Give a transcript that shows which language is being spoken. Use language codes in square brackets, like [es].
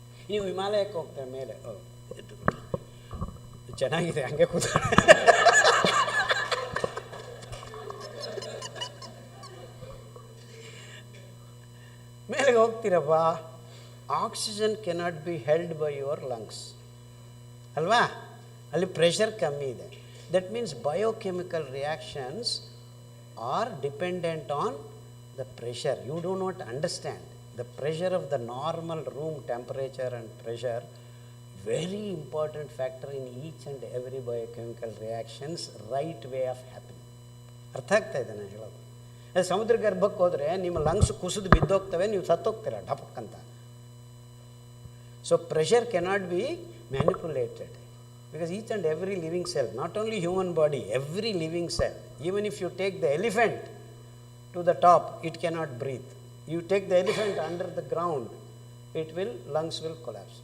[kn] ನೀವು ಹಿಮಾಲಯಕ್ಕೆ ಹೋಗ್ತಾರೆ ಮೇಲೆ, ಚೆನ್ನಾಗಿದೆ ಹಂಗೆ ಕೂತ, ಮೇಲೆಗೆ ಹೋಗ್ತೀರಪ್ಪ, [en] oxygen cannot be held by your lungs [kn] ಅಲ್ವಾ? ಅಲ್ಲಿ ಪ್ರೆಷರ್ ಕಮ್ಮಿ ಇದೆ. [en] That means biochemical reactions are dependent on the pressure. You do not understand the pressure of the normal room temperature and pressure, very important factor in each and every biochemical reactions, right way of happening. [kn] ಅರ್ಥ ಆಗ್ತಾ ಇದೆ ನಾನು ಹೇಳೋದು? ಅದು ಸಮುದ್ರ ಗರ್ಭಕ್ಕೆ ಹೋದರೆ ನಿಮ್ಮ lungs ಕುಸಿದು ಬಿದ್ದೋಗ್ತವೆ, ನೀವು ಸತ್ತೋಗ್ತೀರ ಢಪಕ್ಕಂತ. So pressure cannot be manipulated, [en] because each and every living cell, not only human body, every living cell, even if you take the elephant to the top, it cannot breathe. You take the elephant under the ground, lungs will collapse.